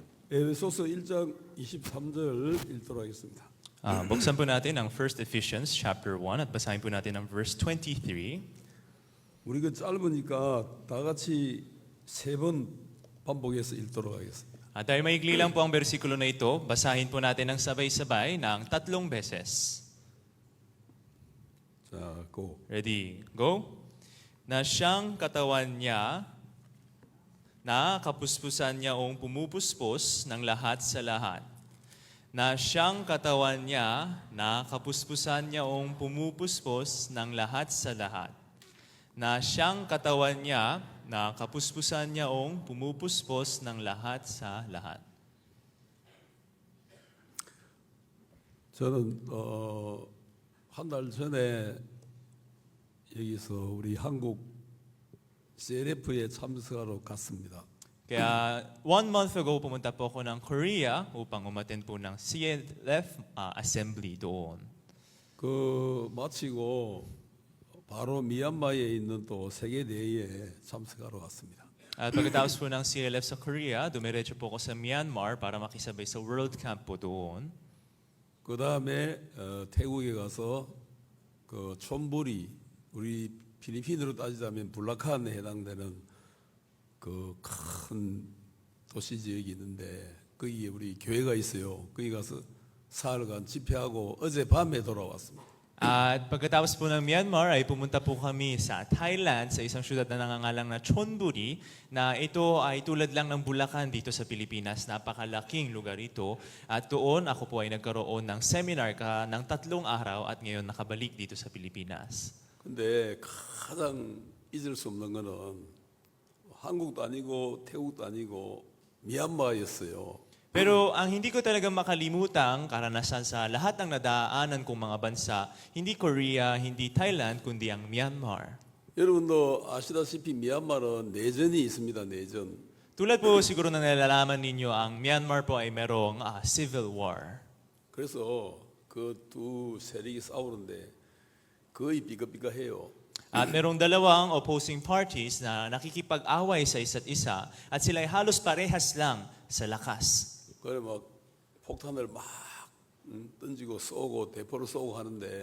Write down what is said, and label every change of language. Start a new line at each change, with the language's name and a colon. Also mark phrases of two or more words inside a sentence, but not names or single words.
Korean: 에베소서 1장 23절 읽도록 하겠습니다.
Filipino: Buksan po natin ang 1 Ephesians chapter 1 at basahin po natin ang verse 23.
Korean: 우리 그 짧으니까 다 같이 세 번 반복해서 읽도록 하겠습니다.
Filipino: Dahil maigli lang po ang bersikulo na ito, basahin po natin ng sabay-sabay ng 3 beses.
Korean: 자, 고.
English: Ready, go?
Filipino: Na siyang katawan niya, na kapuspusan niya ong pumupuspos ng lahat sa lahat. Na siyang katawan niya, na kapuspusan niya ong pumupuspos ng lahat sa lahat. Na siyang katawan niya, na kapuspusan niya ong pumupuspos ng lahat sa lahat.
Korean: 저는 한 달 전에 여기서 우리 한국 CLF에 참석하러 갔습니다.
Filipino: Kaya
English: 1 month ago,
Filipino: pumunta po ako ng Korea upang umattend po ng CLF assembly doon.
Korean: 그 마치고 바로 미얀마에 있는 또 세계 대회에 참석하러 왔습니다.
Filipino: At pagkatapos po ng CLF sa Korea, dumiretso po ako sa Myanmar para makisabay sa World Camp po doon.
Korean: 그 다음에 태국에 가서 그 촌부리 우리 필리핀으로 따지자면 불라칸에 해당되는 그 큰 도시 지역이 있는데 거기에 우리 교회가 있어요. 거기 가서 사흘간 집회하고 어젯밤에 돌아왔습니다.
Filipino: At pagkatapos po ng Myanmar ay pumunta po kami sa Thailand sa isang syudad na nangangalang na Chonburi na ito ay tulad lang ng Bulacan dito sa Pilipinas. Napakalaking lugar ito. At doon ako po ay nagkaroon ng seminar ng 3 araw at ngayon nakabalik dito sa Pilipinas.
Korean: 근데 가장 잊을 수 없는 거는 한국도 아니고 태국도 아니고 미얀마였어요.
Filipino: Pero ang hindi ko talagang makalimutang karanasan sa lahat ng nadaanan kong mga bansa, hindi Korea, hindi Thailand, kundi ang Myanmar.
Korean: 여러분도 아시다시피 미얀마는 내전이 있습니다. 내전.
Filipino: Tulad po siguro na nalalaman ninyo, ang Myanmar po ay merong
English: civil war.
Korean: 그래서 그 두 세력이 싸우는데 거의 삐까삐까해요.
Filipino: At merong dalawang
English: opposing parties
Filipino: na nakikipag-away sa isa't isa at sila ay halos parehas lang sa lakas.
Korean: 그래 막 폭탄을 막 던지고 쏘고 대포를 쏘고 하는데